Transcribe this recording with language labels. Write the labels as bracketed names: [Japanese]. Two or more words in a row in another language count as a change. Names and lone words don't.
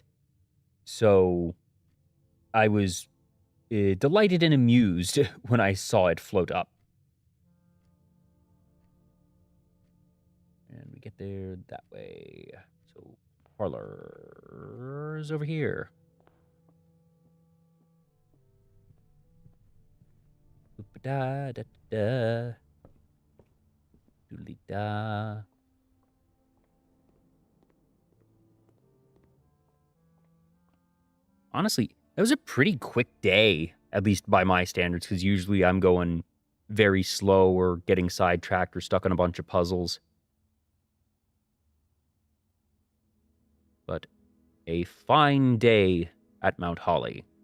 [English] So I was delighted and amused when I saw it float up. And we get there that way. So parlor's over here. Da da da. Doodly da. Honestly, that was a pretty quick day, at least by my standards, because usually I'm going very slow or getting sidetracked or stuck on a bunch of puzzles. But a fine day at Mount Holly.